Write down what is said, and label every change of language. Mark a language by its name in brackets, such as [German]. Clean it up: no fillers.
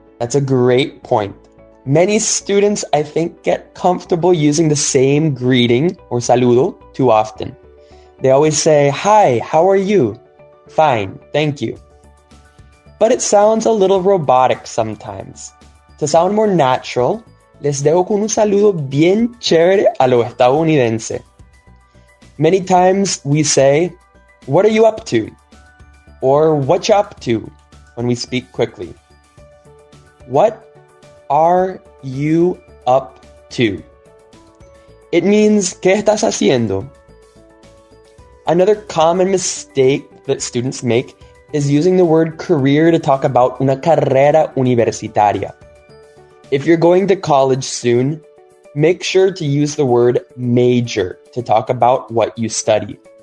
[English] That's a great point. Many students, I think, get comfortable using the same greeting or saludo too often. They always say, "Hi, how are you?" "Fine, thank you." But it sounds a little robotic sometimes. To sound more natural, [Spanish] les dejo con un saludo bien chévere a lo estadounidense. [English] Many times we say, "What are you up to?" or "What you up to?" when we speak quickly. What are you up to? It means, [Spanish] ¿qué estás haciendo? [English] Another common mistake that students make is using the word career to talk about [Spanish] una carrera universitaria. [English] If you're going to college soon, make sure to use the word major to talk about what you study.